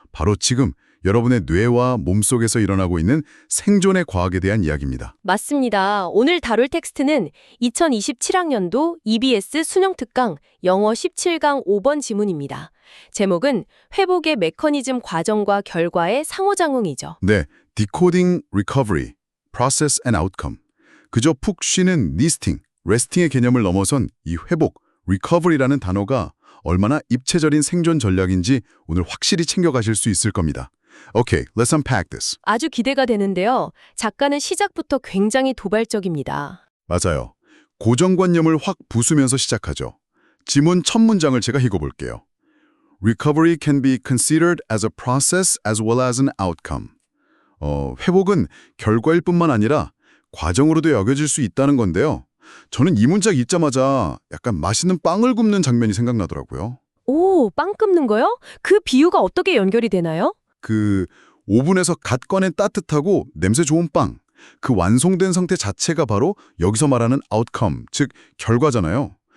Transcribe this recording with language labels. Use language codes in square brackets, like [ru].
[ko] 바로 지금 여러분의 뇌와 몸속에서 일어나고 있는 생존의 과학에 대한 이야기입니다. 맞습니다. 오늘 다룰 텍스트는 2027학년도 EBS 수능 특강 영어 17강 5번 지문입니다. 제목은 회복의 메커니즘 과정과 결과의 상호작용이죠. 네, [en] Decoding Recovery, Process and Outcome. [ko] 그저 푹 쉬는 리스팅, 레스팅의 개념을 넘어선 이 회복, recovery라는 단어가 얼마나 입체적인 생존 전략인지 오늘 확실히 챙겨가실 수 있을 겁니다. [en] Okay, let's unpack this. [ko] 아주 기대가 되는데요. 작가는 시작부터 굉장히 도발적입니다. 맞아요. 고정관념을 확 부수면서 시작하죠. 지문 첫 문장을 제가 읽어볼게요. [en] Recovery can be considered as a process as well as an outcome. [ko] 회복은 결과일 뿐만 아니라 과정으로도 여겨질 수 있다는 건데요. 저는 이 문장 읽자마자 약간 맛있는 빵을 굽는 장면이 생각나더라고요. 오, 빵 굽는 거요? 그 비유가 어떻게 연결이 되나요? 그 오븐에서 갓 꺼낸 따뜻하고 냄새 좋은 빵, 그 완성된 상태 자체가 바로 여기서 말하는 outcome, 즉 결과잖아요.